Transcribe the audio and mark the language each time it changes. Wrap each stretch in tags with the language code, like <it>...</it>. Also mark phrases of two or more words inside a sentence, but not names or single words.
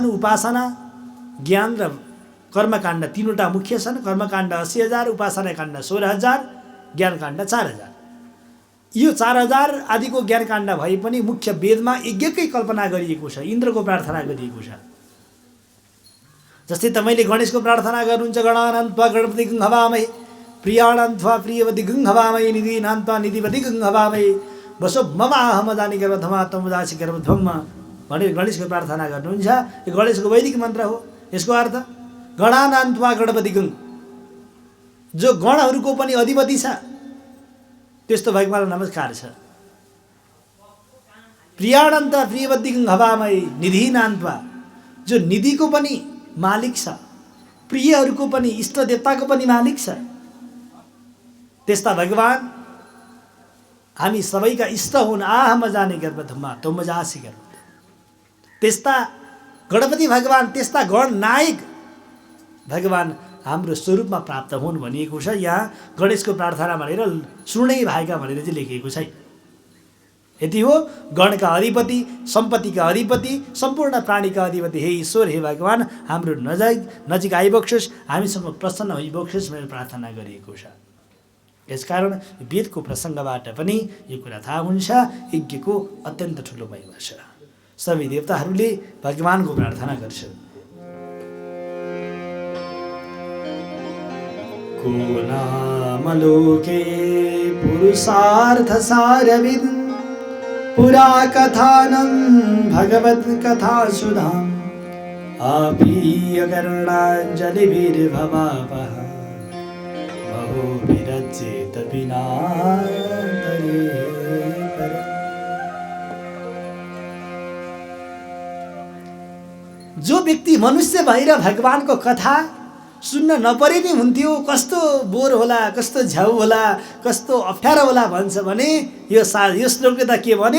<ne>उपासना, ज्ञान र कर्मकाण्ड तीनवटा मुख्य छन्। कर्मकाण्ड 80,000, उपासना काण्ड 16,000, ज्ञानकाण्ड 4,000। यो 4,000 आदिको ज्ञानकाण्ड भए पनि मुख्य वेदमा यज्ञकै कल्पना गरिएको छ। इन्द्रको प्रार्थना गरिएको छ। जस्तै तपाईँले गणेशको प्रार्थना गर्नुहुन्छ,</ne> <sa>गणानान्त्वा गणपति गं हवामहे, प्रियाणान्त्वा प्रियवती गं हवामहे, निधिनान्त्वा निधिवती गं हवामहे, बसो मम अहमदानी गर्भधमा तमुदासी गर्भध्वम</sa> <ne>भनेर गणेशको प्रार्थना गर्नुहुन्छ। यो गणेशको वैदिक मन्त्र हो। यसको अर्थ</ne> <sa>गणानान्त्वा गणपति गं,</sa> <ne>जो गणहरूको पनि अधिपति छ त्यस्तो भगवानलाई नमस्कार छ।</ne> <sa>प्रियाणान्त्वा प्रियवती गं हवामहे, निधिनान्त्वा,</sa> <ne>जो निधिको पनि मालिक छ, प्रियहरूको पनि, इष्ट देवताको पनि मालिक छ, त्यस्ता भगवान हामी सबैका इष्ट हुन्।</ne> <sa>आह जाने गर्भधमा तो मजासी गर्भ।</sa> <ne>त्यस्ता गणपति भगवान, त्यस्ता गणनायक भगवान हाम्रो स्वरूपमा प्राप्त हुन् भनिएको छ। यहाँ गणेशको प्रार्थना भनेर सुनै भाइका भनेर चाहिँ लेखिएको छ। यति हो। गणका अधिपति, सम्पत्तिका अधिपति, सम्पूर्ण प्राणीका अधिपति हे ईश्वर, हे भगवान, हाम्रो नजिक आइबक्सोस्, हामीसँग प्रसन्न होइबक्सोस् भनेर प्रार्थना गरिएको छ। यसकारण वेदको प्रसङ्गबाट पनि यो कुरा थाहा हुन्छ यज्ञको अत्यन्त ठुलो महिमा छ। सबै देवताहरूले भगवानको प्रार्थना गर्छन्।</ne> <sa>को नाम लोके पुरुषार्थ सारविद, पुरा कथानं भगवत कथा सुधाम, आपीय कर्णाञ्जलिभिर्भवापः, महो विरचेत विनातरे पर।</sa> <ne>जो व्यक्ति मनुष्य भएर भगवानको कथा सुन्न नपरे नि हुन्थ्यो, कस्तो बोर होला, कस्तो झ्याउ होला, कस्तो अप्ठ्यारो होला भन्छ भने यो श्लोकले त के भन्यो?</ne>